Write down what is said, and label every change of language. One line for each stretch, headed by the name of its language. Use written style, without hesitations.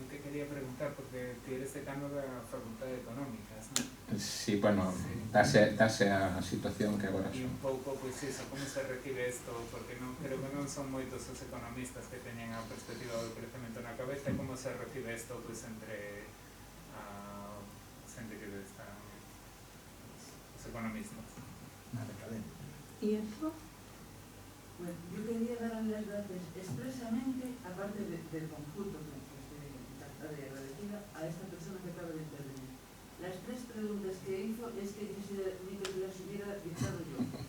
Galician: Quería preguntar, porque ti eres decano da Facultad de Económicas, non? Sí, bueno, dase a situación que agora son. E un pouco, pois iso, como se recibe isto, porque non, creo que non son moitos os economistas que teñen a perspectiva do crecemento na cabeza, e como se recibe isto, pois, entre a xente que está os economistas. E eso?
Spanish: Bueno, yo quería dar las gracias expresamente, aparte del conjunto que de agradecida a esta persona que acaba de intervenir. Las 3 preguntas que hizo es que quisiera ni que las hubiera dictado yo.